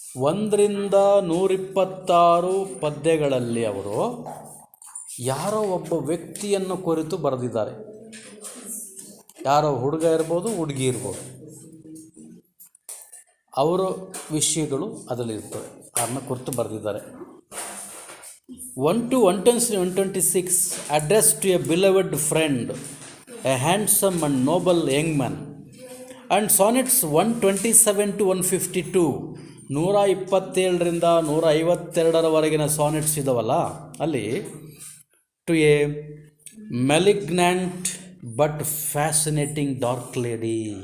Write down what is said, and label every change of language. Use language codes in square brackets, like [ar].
[kn] 1ರಿಂದ 126 ಪದ್ಯಗಳಲ್ಲಿ ಅವರು ಯಾರೋ ಒಬ್ಬ ವ್ಯಕ್ತಿಯನ್ನು ಕುರಿತು ಬರೆದಿದ್ದಾರೆ. ಯಾರೋ ಹುಡುಗ ಇರ್ಬೋದು, ಹುಡುಗಿ ಇರ್ಬೋದು, ಅವರ ವಿಷಯಗಳು ಅದರಲ್ಲಿರ್ತವೆ, ಅದನ್ನ ಕುರಿತು ಬರೆದಿದ್ದಾರೆ. [en] 1 to 126 addressed to a beloved friend, a handsome and noble young man. And sonnets 127 to 152, [kn] 127ರಿಂದ 152ರವರೆಗಿನ ಸಾನೆಟ್ಸ್ ಇದಾವಲ್ಲ, ಅಲ್ಲಿ [en] To a malignant but fascinating dark lady.